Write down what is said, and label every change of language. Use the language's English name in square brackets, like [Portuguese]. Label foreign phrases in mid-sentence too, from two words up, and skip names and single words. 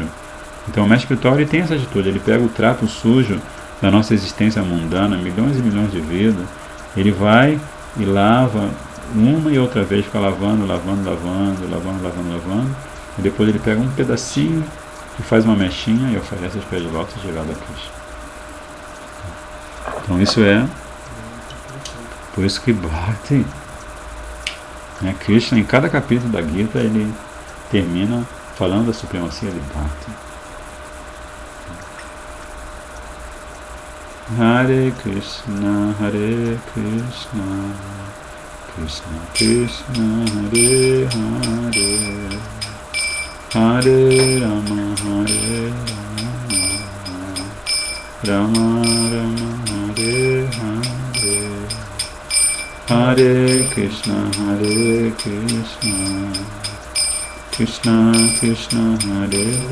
[Portuguese] Então o mestre espiritual ele tem essa atitude, ele pega o trapo sujo da nossa existência mundana, milhões e milhões de vidas, ele vai e lava uma e outra vez, fica lavando, e depois ele pega um pedacinho e faz uma mechinha e oferece aos pés de lótus de Radha Krishna. Então isso é por isso que Bhakti, né, Krishna em cada capítulo da Gita ele termina falando da supremacia de Bhakti. [Sanskrit] Hare Krishna, Hare Krishna, Krishna Krishna, Hare Hare, Hare Rama, Hare Rama, Rama Rama, Hare Hare, Hare Krishna, Hare Krishna, Krishna Krishna, Hare